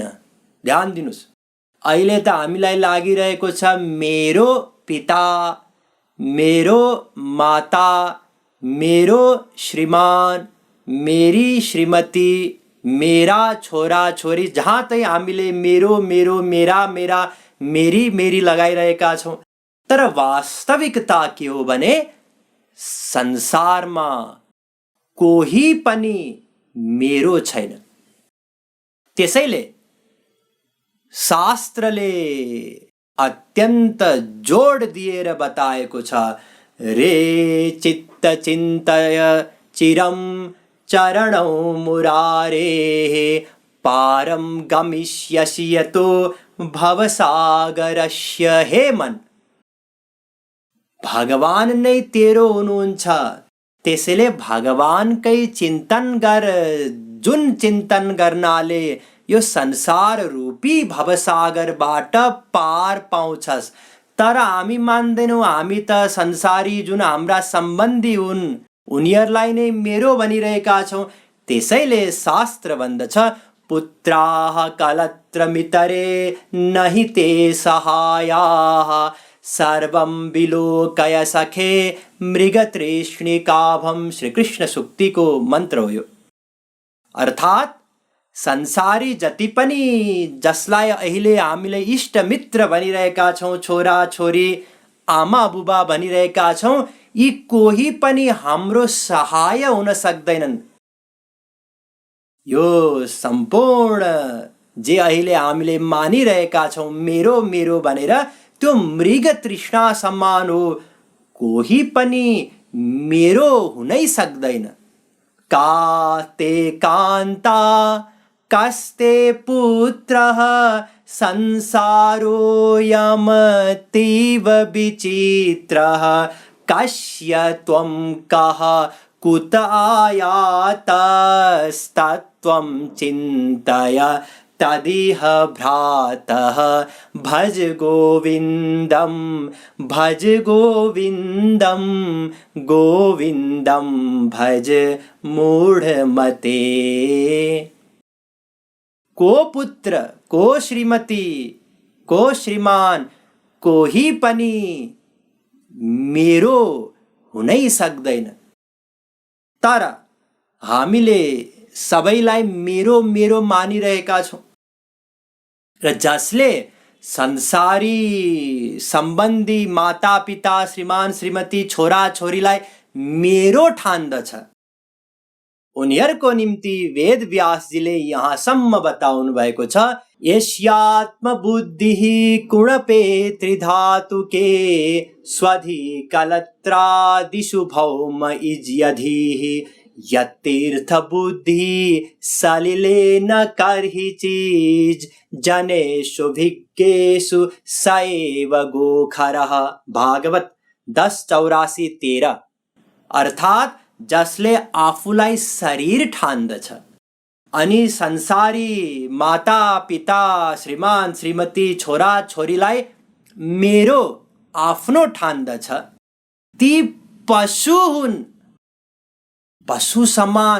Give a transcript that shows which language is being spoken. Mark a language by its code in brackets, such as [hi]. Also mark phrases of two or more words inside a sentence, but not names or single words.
[ne] ध्यान दिनुहोस्, अहिले त हामीलाई लागिरहेको छ मेरो पिता, मेरो माता, मेरो श्रीमान, मेरी श्रीमती, मेरा छोरा छोरी, जहाँ तै हामीले मेरो मेरो मेरा मेरा मेरी मेरी लगाइरहेका छौं। तर वास्तविकता के हो भने संसारमा कोही पनि मेरो छैन। त्यसैले शास्त्रले अत्यन्त जोड दिएर बताएको छ, [sa] रे चित्त चिन्तय चिरम चरणौ मुरारेः पारम गमिष्यसि यतो भवसागरस्य। [ne] हे मन, भगवान नै तेरो हुनुहुन्छ, त्यसैले भगवानकै चिन्तन गर। जुन चिन्तन गर्नाले यो संसार रूपी भवसागरबाट पार पाउँछस्। तर हामी मान्दैनौँ, हामी त संसारी जुन हाम्रा सम्बन्धी हुन् उनीहरूलाई नै मेरो भनिरहेका छौँ। त्यसैले शास्त्र भन्दछ, [sa] पुत्राः कलत्रमितरे नहि ते सहायाः सर्वं विलोकय सखे मृगतृष्णिकाभं। [ne] श्री कृष्ण सुक्तिको मन्त्र हो यो। अर्थात् संसारी जति पनि जसलाई अहिले हामीले इष्ट मित्र भनिरहेका छौँ, छोरा छोरी, आमा बुबा भनिरहेका छौँ, यी कोही पनि हाम्रो सहाय हुन सक्दैनन्। यो सम्पूर्ण जे अहिले हामीले मानिरहेका छौँ मेरो मेरो भनेर, त्यो मृग तृष्णा समान हो, कोही पनि मेरो हुनै सक्दैन। [sa] का ते कान्ता कस्ते पुत्रः संसारोऽयमतीव विचित्रः कस्य त्वं कः कुत आयातस्तत्त्वं चिन्तय तदिह भ्रातः। भज गोविन्दं भज गोविन्दं गोविन्दं भज मूढ़मते। [ne] को पुत्र, को श्रीमती, को श्रीमान, कोही पनि मेरो हुनै सक्दैन। तर हामीले सबैलाई मेरो मेरो मानिरहेका छौँ र जसले संसारी सम्बन्धी माता पिता, श्रीमान श्रीमती, छोरा छोरीलाई मेरो ठान्दछ, उनीहरूको निम्ति वेद व्यासजीले यहाँसम्म बताउनु भएको छ, [sa] यस्यात्म बुद्धिः कुणपे त्रिधातुके स्वधि कलत्रादिषु भौम इज्यधिः यतीर्थ बुद्धि सलिले न करहि चीज जनेषु भिज्ञेषु सैव गोखरः। [ne] भागवत 10:84-13। अर्थात् जसले आफूलाई शरीर ठान्दछ अनि संसारी माता पिता, श्रीमान श्रीमती, छोरा छोरीलाई मेरो आफ्नो ठान्दछ, ती पशु हुन्, पशु समान।